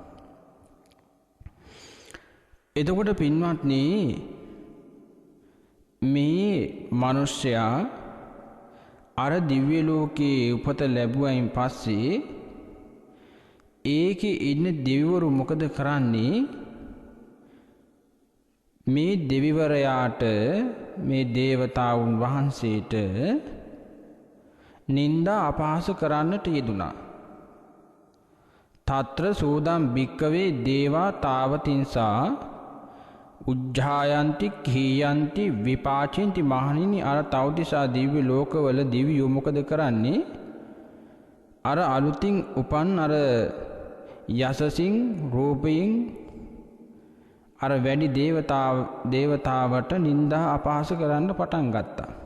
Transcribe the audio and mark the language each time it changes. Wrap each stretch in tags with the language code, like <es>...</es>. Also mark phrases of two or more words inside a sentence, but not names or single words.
<si>එතකොට පින්වත්නි මේ මිනිසයා අර දිව්‍ය ලෝකයේ උපත ලැබුවයින් පස්සේ ඒකේ ඉන්න දෙවිවරු මොකද කරන්නේ? මේ දෙවිවරයාට මේ දේවතාවුන් වහන්සේට නින්දා අපහාස කරන්නට යෙදුණා.</si> <pi>తත්‍ර සෝදම් භික්කවේ දේවා තාවතින්සා උජ්ජායන්ති කීයන්ති විපාචින්ති.</pi> <si>මහණෙනි අර තව්තිසා දිව්‍ය ලෝකවල දිව්‍යෝ මොකද කරන්නේ? අර අලුතින් උපන් අර යසසින් රූපයෙන් අර වැඩි දේවතාවට නින්දා අපහාස කරන්න පටන් ගත්තා.</si>